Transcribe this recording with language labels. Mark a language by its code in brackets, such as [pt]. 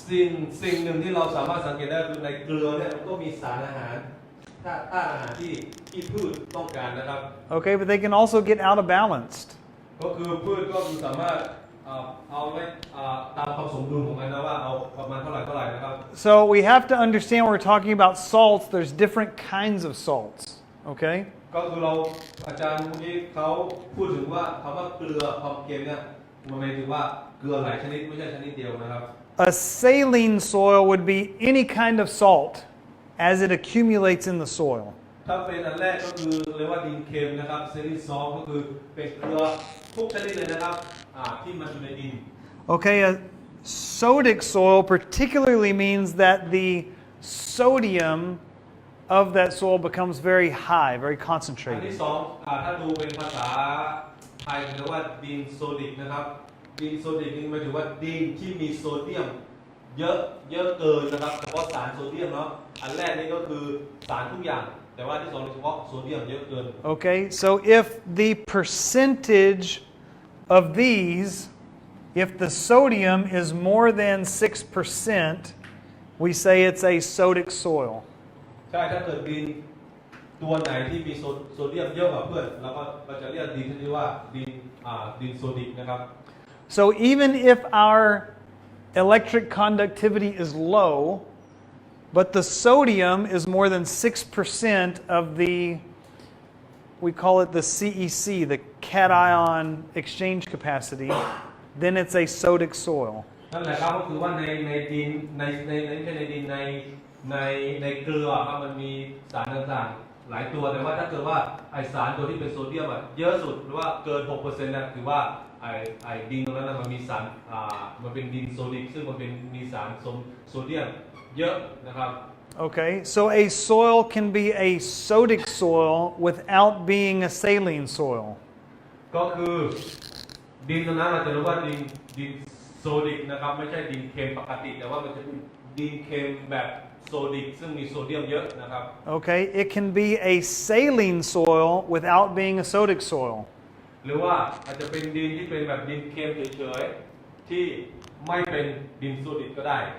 [th] สิ่งหนึ่งที่เราสามารถสังเกตได้คือในเกลือเนี่ยมันก็มีสารอาหารธาตุอาหารที่พืชต้องการนะครับ [en] Okay, but they can also get out of balance. [th] ก็คือพืชก็คือสามารถเอาไว้ตามความสมดุลของมันนะว่าเอาประมาณเท่าไหร่นะครับ [en] So we have to understand when we're talking about salts, there's different kinds of salts. Okay? [th] ก็คือเราอาจารย์เมื่อกี้เขาพูดถึงว่าคำว่าเกลือความเค็มเนี่ยมันหมายถึงว่าเกลือหลายชนิดไม่ใช่ชนิดเดียวนะครับ [en] A saline soil would be any kind of salt as it accumulates in the soil. [th] ถ้าเป็นอันแรกก็คือเรียกว่าดินเค็มนะครับเซริซอลก็คือเป็นเกลือทุกชนิดเลยนะครับที่มันอยู่ในดิน [en] Okay, a sodic soil particularly means that the sodium of that soil becomes very high, very [th] อัน [en] concentrated. [th] ที่สองถ้าดูเป็นภาษาไทยเรียกว่าดินโซดิกนะครับดินโซดิกนี่หมายถึงว่าดินที่มีโซเดียมเยอะเกินนะครับเฉพาะสารโซเดียมเนาะอันแรกนี่ก็คือสารทุกอย่างแต่ว่าที่สองเฉพาะโซเดียมเยอะเกิน [en] Okay, so if the percentage of these, if the sodium is more than 6%, we say it's a sodic soil. [th] ใช่ถ้าเกิดดินตัวไหนที่มีโซเดียมเยอะกว่าเพื่อนเราจะเรียกดินที่ว่าดินโซดิกนะครับ [en] So even if our electric conductivity is low, but the sodium is more than 6% of the, we call it the CEC, the cation exchange capacity, then it's a sodic soil. [th] นั่นแหละครับก็คือว่าในดินในไม่ใช่ในดินในเกลือครับมันมีสารต่างๆหลายตัวแต่ว่าถ้าเกิดว่าไอสารตัวที่เป็นโซเดียมเยอะสุดหรือว่าเกิน 6% นะถือว่าไอดินตรงนั้นมันมีสารมันเป็นดินโซดิกซึ่งมันเป็นมีสารโซเดียมเยอะนะครับ [en] Okay, so a soil can be a sodic soil without being a saline soil. [th] ก็คือดินตรงนั้นเราจะรู้ว่าดินโซดิกนะครับไม่ใช่ดินเค็มปกติแต่ว่ามันจะเป็นดินเค็มแบบโซดิกซึ่งมีโซเดียมเยอะนะครับ [en] Okay, it can be a saline soil without being a sodic soil. [th] หรือว่าอาจจะเป็นดินที่เป็นแบบดินเค็มเฉยๆที่ไม่เป็นดินโซดิกก็ได้